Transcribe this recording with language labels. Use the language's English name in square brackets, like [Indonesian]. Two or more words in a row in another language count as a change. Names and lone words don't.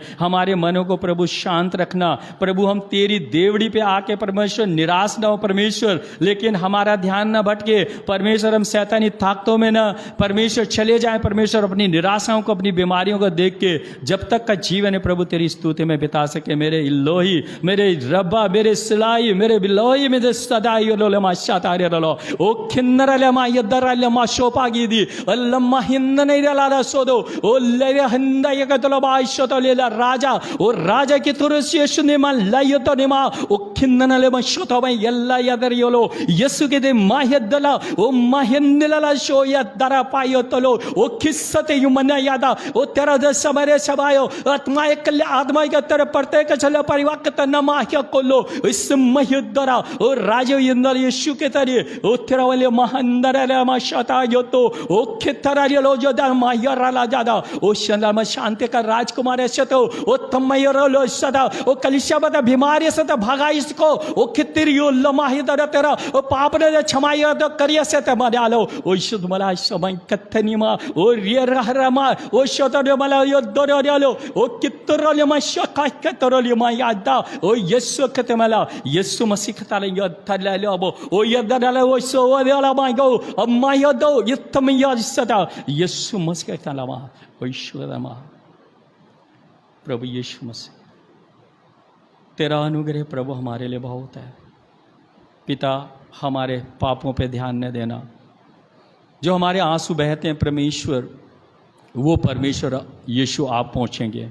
[Hindi] हमारे मनों को प्रभु शांत रखना प्रभु। हम तेरी देवड़ी पे आके परमेश्वर निराश ना हो परमेश्वर, लेकिन हमारा ध्यान ना भटके परमेश्वर। हम शैतानी ताकतों में ना परमेश्वर चले जाएं परमेश्वर, अपनी निराशाओं को, अपनी बीमारियों को देख के जब तक का जीवन है प्रभु तेरी स्तुति में बिता सके। मेरे इल्लोही, मेरे रब्बा, मेरे सिलाई, मेरे बिल्लोही, मेरे सदाई लोलमा शातारे रलो ओ खिन्नरलमा यदरलमा शोपागीदी अल्लमा हिन्ननैरला सोदो ओ लेरे हंदा यगतलबा शतलेला राजा ओ राजा की तुरसी यशुनेमा लयतनेमा ओ खिन्ननलेमा शतबा यल्ला यदरियोलो यीशु के दे मायदला ओ मायन्दला शो यदरा पायतलो ओ खिस्सते युमना यादा ओ तेरा द समरे सबायो आत्मा एकल आत्मा के तेरे प्रत्येक चल परिवार के नमा क्या कोलो इस मयदरा ओ राजा यंदल यीशु के तरी ओ तेरा वाले महांदरा मा शता योतो ओ खितरा लो जो दा मायरा जादा ओ शंदा मा शांति का राजकुमार शतो ओ तमयरो लो सदा ओ कलिशा बता बीमारी से तो भगा इसको ओ खितरियो लमाहिदरा तेरा ओ पाप ने क्षमाया तो करिया से ते मा डालो ओ शुद्ध मला समय कथनी मा ओ रिय रहरमा ओ शतो मला यो दोरो डालो ओ कितरो ले मा शका कतरो ले मा यादा ओ यीशु कते मला यीशु मसीह कता ले यो तले लो ओ यदला ओ सो ओ डाला मा गो अम्मा यो दो यतम या सदा यीशु मसीह कता ला मा ओ ईश्वर मा प्रभु यीशु मसीह तेरा अनुग्रह प्रभु हमारे लिए बहुत है। पिता, हमारे पापों पे ध्यान न देना, जो हमारे आंसू बहते हैं परमेश्वर, वो परमेश्वर यीशु आप पहुँचेंगे।